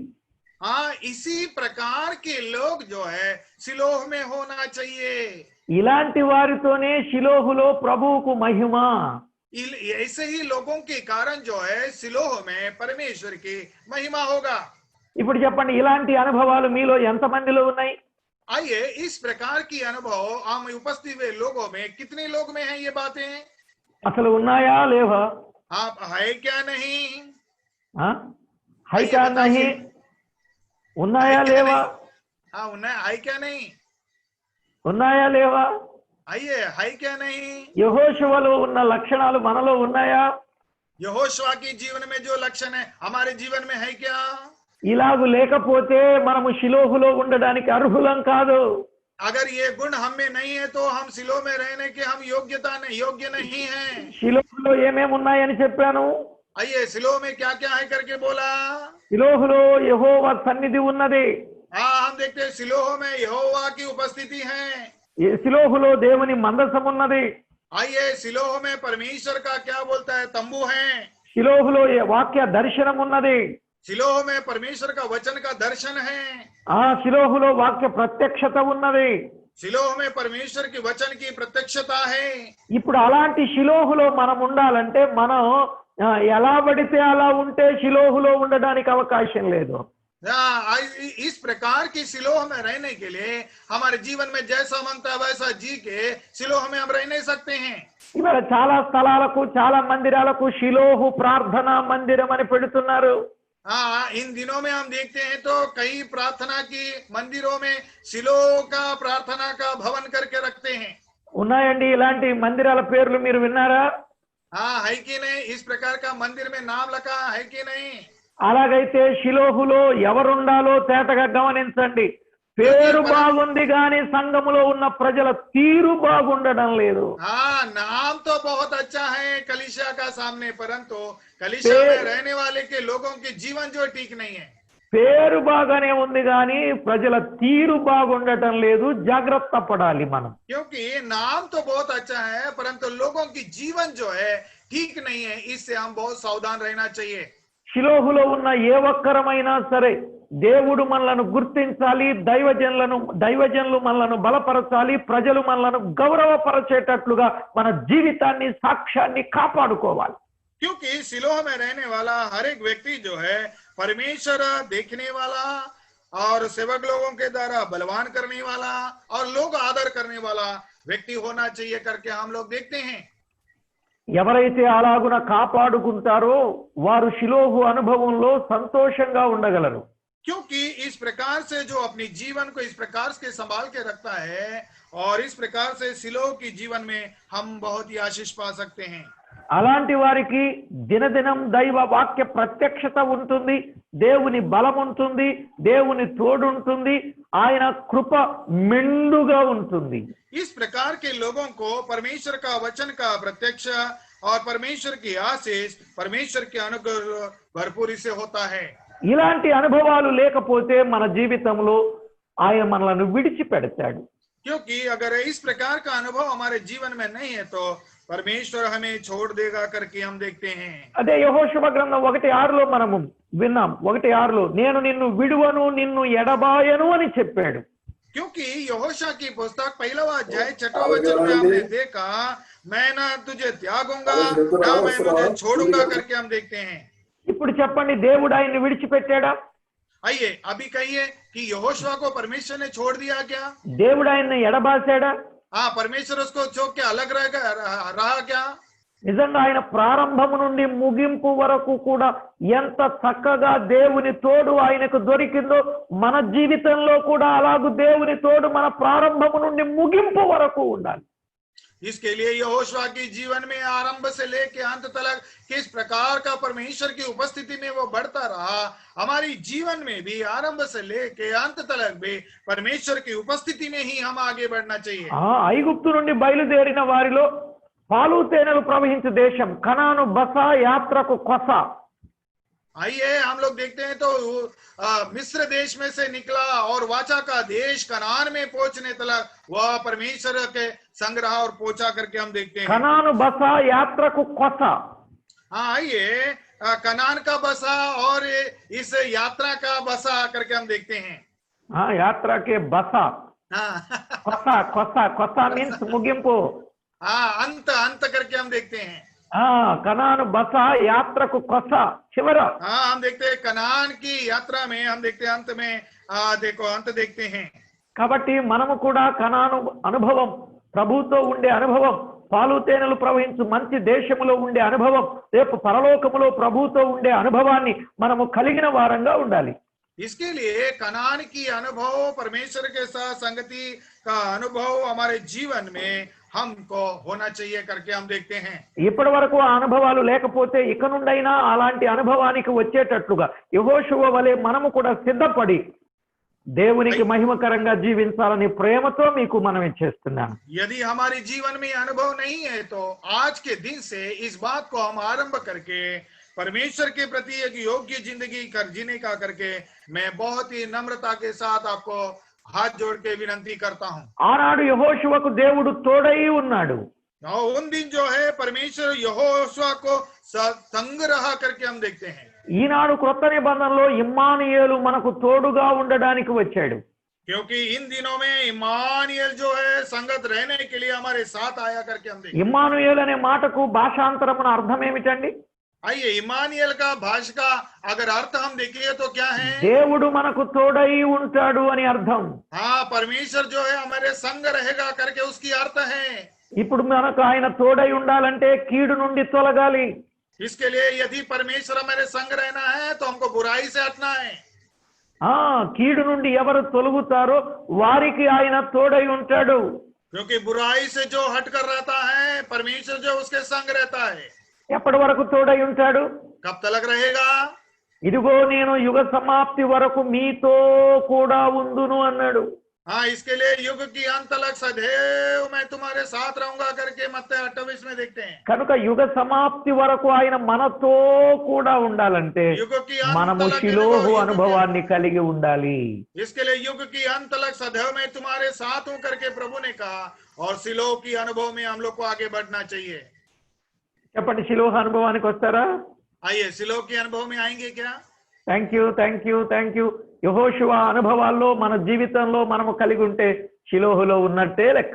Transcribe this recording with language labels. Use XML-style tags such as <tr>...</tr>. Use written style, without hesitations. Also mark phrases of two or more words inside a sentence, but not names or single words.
<hi>इसी प्रकार के लोग जो है सिलोह में होना चाहिए।</hi> <te>ఇలాంటి వారితోనే షిలోహులో ప్రభువుకు మహిమ.</te> <hi>ऐसे ही लोगों के कारण जो है सिलोह में परमेश्वर की महिमा होगा।</hi> <te>ఇప్పుడు చెప్పండి, ఇలాంటి అనుభవాలు మీలో ఎంతమందిలో ఉన్నాయి?</te> <hi>आइए इस प्रकार की अनुभव हम उपस्थित हुए लोगों में कितने लोग में हैं ये बातें?</hi> <te>అసలు ఉన్నాయా లేవా?</te> <hi>आप है क्या नहीं? है क्या नहीं?</hi> <te>ఉన్నాయా లేవా?</te> <hi>उन्हें है क्या नहीं?</hi> <te>ఉన్నాయా లేవా?</te> <hi>आइए, है क्या नहीं?</hi> <te>యెహోషువలో ఉన్న లక్షణాలు మనలో ఉన్నాయా?</te> <hi>यहोशुआ की जीवन में जो लक्षण है हमारे जीवन में है क्या?</hi> <te>ఇలాగు లేకపోతే మనము షిలోహులో ఉండడానికి అర్హులం కాదు.</te> <hi>अगर ये गुण हम में नहीं है तो हम सिलो में रहने के हम योग्य नहीं है।</hi> <te>షిలోహులో ఏమేమి ఉన్నాయని చెప్పాను?</te> <hi>आइए, सिलो में क्या क्या है करके बोला।</hi> <te>షిలోహులో యెహోవా సన్నిధి ఉన్నది.</te> <hi>हाँ, हम देखते हैं सिलोह में यहोवा की उपस्थिति है।</hi> <te>షిలోహులో దేవుని మందసం ఉన్నది.</te> <hi>आइए, सिलोह में परमेश्वर का क्या बोलता है, तंबू है।</hi> <te>షిలోహులో వాక్య దర్శనం ఉన్నది.</te> <hi>सिलोह में परमेश्वर का वचन का दर्शन है।</hi> <te>ఆ షిలోహులో వాక్య ప్రత్యక్షత ఉన్నది.</te> <hi>सिलोह में परमेश्वर की वचन की प्रत्यक्षता है।</hi> <te>ఇప్పుడు అలాంటి షిలోహులో మనం ఉండాలంటే మనం ఎలా పడితే అలా ఉంటే షిలోహులో ఉండడానికి అవకాశం లేదు.</te> <hi>इस प्रकार की सिलोह में रहने के लिए हमारे जीवन में जैसा मनता वैसा जी के सिलोह में हम रह नहीं सकते हैं।</hi> <te>ఇవాళ చాలా స్థలాలకు చాలా మందిరాలకు షిలోహు ప్రార్థనా మందిరం అని పెడుతున్నారు.</te> <hi>हाँ, इन दिनों में हम देखते हैं तो कई प्रार्थना की मंदिरों में सिलो का प्रार्थना का भवन करके रखते हैं।</hi> <te>ఉన్నాయండి ఇలాంటి మందిరాల పేర్లు మీరు విన్నారా?</te> <hi>हाँ, है कि नहीं? इस प्रकार का मंदिर में नाम लिखा है कि नहीं?</hi> <te>అలాగైతే షిలోహులో ఎవరుండాలో తేటగా గమనించండి. పేరు బాగుంది కానీ సంఘములో ఉన్న ప్రజల తీరు బాగుండడం లేదు.</te> <hi>हाँ, नाम तो बहुत अच्छा है कलीसिया का सामने, परंतु कलीसिया में रहने वाले के लोगों के जीवन जो ठीक नहीं है।</hi> <te>పేరు బాగానే ఉంది కానీ ప్రజల తీరు బాగుండటం లేదు. జాగ్రత్త పడాలి మనం.</te> <hi>क्योंकि नाम तो बहुत अच्छा है परंतु लोगों की जीवन जो है ठीक नहीं है, इससे हम बहुत सावधान रहना चाहिए।</hi> <te>షిలోహులో ఉన్న ఏ ఒక్కరమైనా సరే దేవుడు మనలను గుర్తించాలి. దైవజనులు మనలను బలపరచాలి. ప్రజలు మనలను గౌరవపరచేటట్లుగా మన జీవితాన్ని సాక్ష్యాన్ని కాపాడుకోవాలి.</te> <hi>क्योंकि सिलोह में रहने वाला हर एक व्यक्ति जो है परमेश्वर देखने वाला और सेवक लोगों के द्वारा बलवान करने वाला और लोग आदर करने वाला व्यक्ति होना चाहिए करके हम लोग देखते हैं।</hi> <te>ఎవరైతే అలాగున కాపాడుకుంటారో వారు షిలోహు అనుభవంలో సంతోషంగా ఉండగలరు.</te> <hi>क्योंकि इस प्रकार से जो अपनी जीवन को इस प्रकार से संभाल के रखता है और इस प्रकार से सिलोह की जीवन में हम बहुत ही आशीष पा सकते हैं।</hi> <te>అలాంటి వారికి దినదినం దైవ వాక్య ప్రత్యక్షత ఉంటుంది. దేవుని బలం ఉంటుంది. దేవుని తోడు ఉంటుంది. ఆయన కృప మెండుగా ఉంటుంది.</te> <hi>इस प्रकार के लोगों को परमेश्वर का वचन का प्रत्यक्ष और परमेश्वर की आशीष परमेश्वर के अनुग्रह भरपूरी से होता है।</hi> <te>ఇలాంటి అనుభవాలు లేకపోతే మన జీవితంలో ఆయన మనలను విడిచిపెడతాడు.</te> <hi>क्योंकि अगर इस प्रकार का अनुभव हमारे जीवन में नहीं है तो परमेश्वर हमें छोड़ देगा करके हम देखते हैं।</hi> <te>అదే యెహోషువ గ్రంథం 1:6లో మనము విన్నాం. 1:6లో నేను నిన్ను విడువను నిన్ను ఎడబాయను అని చెప్పాడు.</te> <hi>क्योंकि यहोशा की पुस्तक 1वां अध्याय 6वां वचन में हमने देखा, मैं ना तुझे त्यागूंगा ना मैं तुझे छोड़ूंगा करके हम देखते हैं।</hi> <te>ఇప్పుడు చెప్పండి, దేవుడు ఆయన్ని విడిచిపెట్టాడా?</te> <hi>आइए अभी कहिए कि यहोशुआ को परमेश्वर ने छोड़ दिया क्या?</hi> <te>దేవుడు ఆయన్ని ఎడబాసాడా?</te> <hi>हाँ, परमेश्वर उसको छोड़ के अलग रहा क्या?</hi> <te>నిజంగా ఆయన ప్రారంభము నుండి ముగింపు వరకు కూడా ఎంత చక్కగా దేవుని తోడు ఆయనకు దొరికిందో మన జీవితంలో కూడా అలాగూ దేవుని తోడు మన ప్రారంభము నుండి ముగింపు వరకు ఉండాలి.</te> <hi>इसके लिए यहोशुआ की जीवन में आरंभ से लेके अंत तक किस प्रकार का परमेश्वर की उपस्थिति में वो बढ़ता रहा, हमारी जीवन में भी आरंभ से लेके अंत तक भी परमेश्वर की उपस्थिति में ही हम आगे बढ़ना चाहिए।</hi> <te>ఐగుప్తు నుండి బయలుదేరిన వారిలో పాలు తేనెలు ప్రవహించే దేశం కనాను బస యాత్రకు కొస.</te> <hi>आइए हम लोग देखते हैं तो मिस्र देश में से निकला और वाचा का देश कनान में पहुंचने तक वह परमेश्वर के संग रहा और पहुंचा करके हम देखते हैं।</hi> <te>కనాను బస యాత్రకు కొస.</te> <hi>हाँ, आइए कनान का बसा और इस यात्रा का बसा करके हम देखते हैं।</hi> <te>యాత్రకే బస. కొస కొస కొస మీన్స్ ముగింపు.</te> <hi>हाँ, अंत करके हम देखते हैं।</hi> <te>కనాను బస యాత్రకు కొస చివర.</te> <hi>हाँ, हम देखते हैं कनान की यात्रा में हम देखते हैं अंत में देखो अंत देखते हैं।</hi> <te>కాబట్టి మనము కూడా కనాను అనుభవం, ప్రభుతో ఉండే అనుభవం, పాలు తేనెలు ప్రవహించు మంచి దేశములో ఉండే అనుభవం, రేపు పరలోకములో ప్రభుతో ఉండే అనుభవాన్ని మనము కలిగిన వారంగా ఉండాలి.</te> <hi>इसके लिए कनान की अनुभव, परमेश्वर के साथ संगति का अनुभव हमारे जीवन में हमको होना चाहिए करके हम देखते हैं।</hi> <te>ఇప్పటి వరకు ఆ అనుభవాలు లేకపోతే ఇక నుండైనా అలాంటి అనుభవానికి వచ్చేటట్లుగా యెహోషువ వలె మనము కూడా సిద్ధపడి దేవునికి మహిమకరంగా జీవించాలని ప్రేమతో మీకు మనవి చేస్తున్నాను.</te> <hi>यदि हमारे जीवन में अनुभव नहीं है तो आज के दिन से इस बात को हम आरंभ करके परमेश्वर के प्रति एक योग्य जिंदगी जीने का करके मैं बहुत ही नम्रता के साथ आपको हाथ जोड़ के विनती करता हूं।</hi> <te>ఆనాడు యెహోషువకు దేవుడు తోడై ఉన్నాడు.</te> <hi>और उन दिन जो है परमेश्वर यहोशुआ को संग रहा करके हम देखते हैं।</hi> <te>ఈనాడు క్రొత్త నిబంధనలో ఇమ్మానుయేలు మనకు తోడుగా ఉండడానికి వచ్చాడు.</te> <hi>क्योंकि इन दिनों में इमानुएल जो है संगत रहने के लिए हमारे साथ आया करके हम देखते हैं।</hi> <te>ఇమ్మానుయేలు అనే మాటకు భాషాంతరమున అర్థం ఏమిటండి?</te> <hi>आइए इमानुएल का भाषा का अगर अर्थ हम देखिए तो क्या है?</hi> <te>దేవుడు మనకు తోడై ఉంటాడు అని అర్థం.</te> <hi>हाँ, परमेश्वर जो है हमारे संग रहेगा करके उसकी अर्थ है।</hi> <te>ఇప్పుడు మనకు ఆయన తోడై ఉండాలంటే కీడు నుండి తొలగాలి.</te> <hi>इसके लिए यदि परमेश्वर हमारे संग रहना है तो हमको बुराई से हटना है।</hi> <te>కీడు నుండి ఎవరు తొలగుతారో వారికి ఆయన తోడై ఉంటాడు.</te> <hi>क्योंकि बुराई से जो हट कर रहता है परमेश्वर जो उसके संग रहता है।</hi> <te>ఎప్పటి వరకు తోడై ఉంటాడు?</te> <hi>कब तक रहेगा?</hi> <te>ఇదిగో నేను యుగ సమాప్తి వరకు మీతో కూడా ఉందును అన్నాడు.</te> <hi>हाँ, इसके लिए युग की अंत तक सदैव मैं तुम्हारे साथ रहूंगा करके मत्ती 28 में देखते हैं।</hi> <te>కనుక యుగ సమాప్తి వరకు ఆయన మనతో కూడా ఉండాలంటే</te> <hi>युग की अंत</hi> <te>మనము</te> <hi>तक</hi> <te>షిలోహు అనుభవాన్ని కలిగి ఉండాలి.</te> <hi>इसके लिए युग की अंत तक सदैव मैं तुम्हारे साथ हूं करके प्रभु ने कहा और सिलो की अनुभव में हम लोग को आगे बढ़ना चाहिए।</hi> <te>చెప్పండి, షిలోహు అనుభవానికి వస్తారా?</te> <hi>आइए सिलो के अनुभव में आएंगे क्या?</hi> <en>Thank you.</en> <te>యెహోషువ అనుభవాల్లో మన జీవితంలో మనము కలిగి ఉంటే షిలోహులో ఉన్నట్టే లెక్క.</te>